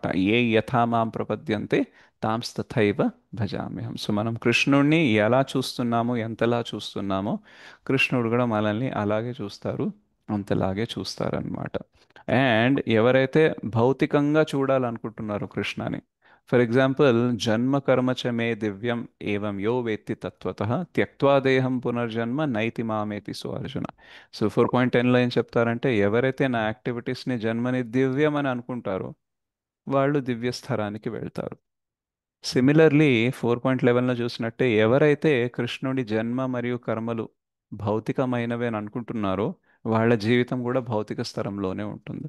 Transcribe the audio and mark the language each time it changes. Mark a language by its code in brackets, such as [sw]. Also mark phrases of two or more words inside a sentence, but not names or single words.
[sa] ఏ యథా మాం ప్రపద్యంతే తాంస్తథైవ భజామ్యహం. [te] సో మనం కృష్ణుడిని ఎలా చూస్తున్నామో, ఎంతలా చూస్తున్నామో కృష్ణుడు కూడా మనల్ని అలాగే చూస్తారు, అంతలాగే చూస్తారనమాట. అండ్ ఎవరైతే భౌతికంగా చూడాలనుకుంటున్నారో కృష్ణని, [en] for example [sa] జన్మ కర్మ చ మే దివ్యం ఏవం యో వేత్తి తత్వతః త్యక్త్వా దేహం పునర్జన్మ నైతి మామేతి సో అర్జున. [te] సో 4.10లో ఏం చెప్తారంటే, ఎవరైతే నా యాక్టివిటీస్ని జన్మని దివ్యం అని అనుకుంటారో వాళ్ళు దివ్యస్థరానికి వెళ్తారు. సిమిలర్లీ 4.11లో చూసినట్టే ఎవరైతే కృష్ణుడి జన్మ మరియు కర్మలు భౌతికమైనవి అని అనుకుంటున్నారో వాళ్ళ జీవితం కూడా భౌతిక స్థరంలోనే ఉంటుంది.